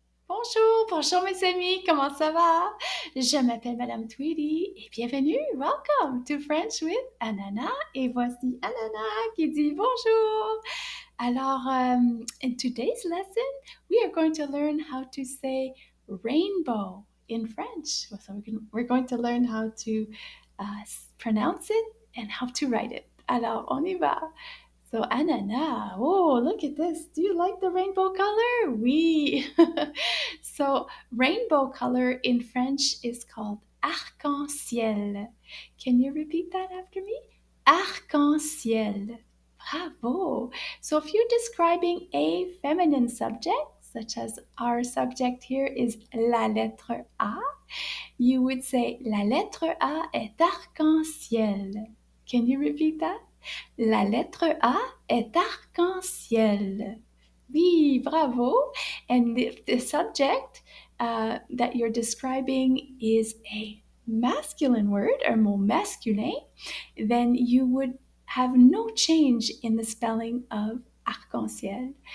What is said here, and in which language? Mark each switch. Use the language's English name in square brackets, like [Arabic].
[French] Bonjour, bonjour mes amis, comment ça va? Je m'appelle Madame Tweedie et bienvenue, [English] welcome to French with Ananas. [French] Et voici Ananas qui dit bonjour. [English] Alors, in today's lesson, we are going to learn how to say rainbow in French. So we're going to learn how to pronounce it and how to write it. [French] Alors, on y va. [English] So, Ananas, oh, look at this. Do you like the rainbow color? Oui. So, rainbow color in French is called arc-en-ciel. Can you repeat that after me? Arc-en-ciel. Bravo. So, if you're describing a feminine subject, such as our subject here is la lettre A, you would say [French] la lettre A est arc-en-ciel. [English] Can you repeat that? [French] La lettre A est arc-en-ciel. Oui, bravo. [English] And if the subject that you're describing is a masculine word, or mot masculin, then you would have no change in the spelling of arc-en-ciel.